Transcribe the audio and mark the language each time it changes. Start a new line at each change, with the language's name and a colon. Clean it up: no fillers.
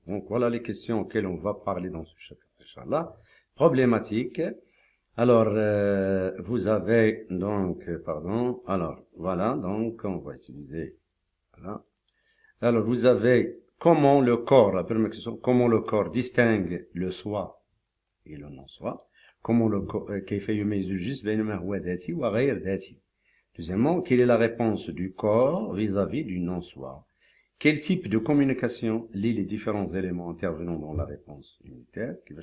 French: Donc voilà les questions auxquelles on va parler dans ce chapitre, Inch'Allah. Problématique. Alors, vous avez donc, alors voilà, donc on va utiliser, voilà. Alors, vous avez comment le corps, la première question, comment le corps distingue le soi et le non-soi. Comment le corps,
Arabic: كيف يميز الجسم بين ما هو ذاتي وغير ذاتي.
French: Deuxièmement, quelle est la réponse du corps vis-à-vis du non-soi? Quel type de communication lie les différents éléments intervenant dans la réponse immunitaire?